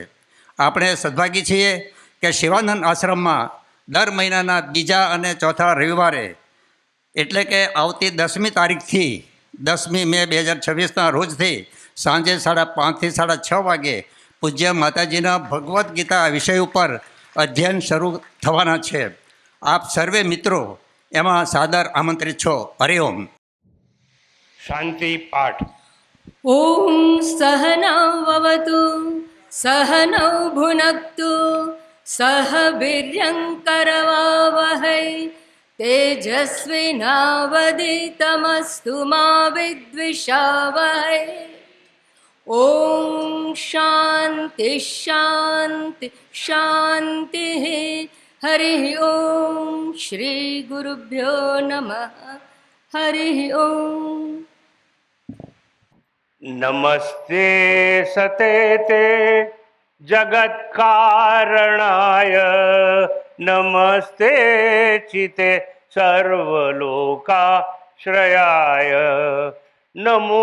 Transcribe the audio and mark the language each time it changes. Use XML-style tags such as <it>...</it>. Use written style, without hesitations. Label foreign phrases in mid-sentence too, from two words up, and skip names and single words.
<gu>આપણે સદભાગી છીએ કે શિવાનંદ આશ્રમમાં દર મહિનાના બીજા અને ચોથા રવિવારે એટલે કે આવતી 10મી તારીખથી 10મી મે 2026ના રોજથી સાંજે 5:30થી 6:30 વાગે પૂજ્ય માતાજીના ભગવદ્ ગીતા વિષય ઉપર અધ્યયન શરૂ થવાના છે. આપ સર્વે મિત્રો એમાં સાદર આમંત્રિત છો. હરિઓમ. શાંતિ પાઠ.</gu> <sa>ॐ सहनाववतु सहनौ भुनक्तु सह वीर्यङ्करवावहै तेजस्विनावदितमस्तु मा विद्विषावहै. ॐ शान्ति शान्ति शान्तिः. हरिः ॐ श्रीगुरुभ्यो नमः. हरिः ॐ. નમસ્તે સતે તે જગત્કારણાય નમસ્તે ચિતે સર્વલોકાશ્રયાય નમો</sa>